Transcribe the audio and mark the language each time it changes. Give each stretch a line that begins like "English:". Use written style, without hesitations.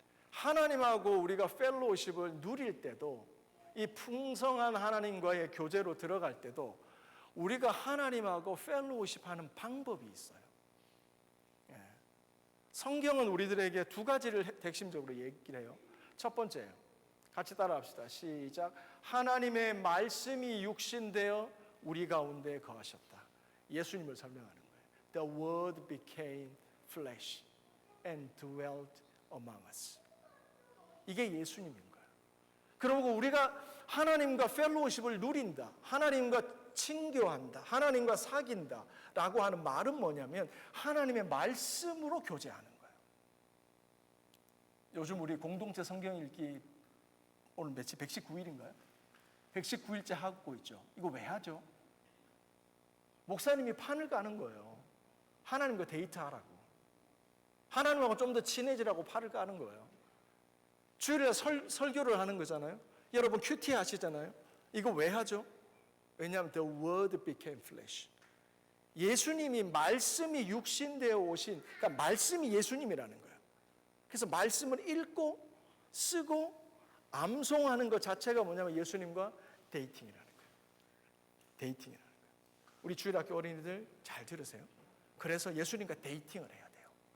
Korean: 하나님하고 우리가 펠로우십을 누릴 때도 이 풍성한 하나님과의 교제로 들어갈 때도 우리가 하나님하고 펠로우십하는 방법이 있어요. 성경은 우리들에게 두 가지를 핵심적으로 얘기를 해요. 첫 번째예요. 같이 따라합시다. 시작. 하나님의 말씀이 육신되어 우리 가운데 거하셨다. 예수님을 설명하는 거예요.
English: The word became flesh and dwelt among us.
Korean: 이게 예수님인 거예요. 그리고 우리가 하나님과 펠로우십을 누린다. 하나님과 친교한다. 하나님과 사귄다. 라고 하는 말은 뭐냐면 하나님의 말씀으로 교제하는 거예요. 요즘 우리 공동체 성경 읽기 오늘 며칠 119일인가요? 119일째 하고 있죠. 이거 왜 하죠? 목사님이 판을 까는 거예요. 하나님과 데이트하라고. 하나님하고 좀 더 친해지라고 판을 까는 거예요. 주일에 설교를 하는 거잖아요. 여러분 큐티 하시잖아요. 이거 왜 하죠? 왜냐하면
English: the word became flesh.
Korean: 예수님이 말씀이 육신되어 오신, 그러니까 말씀이 예수님이라는 거예요. 그래서 말씀을 읽고 쓰고 암송하는 것 자체가 뭐냐면 예수님과 데이팅이라는 거예요. 데이팅이라는 거예요. 우리 주일학교 어린이들 잘 들으세요. 그래서 예수님과 데이팅을 해야 돼요.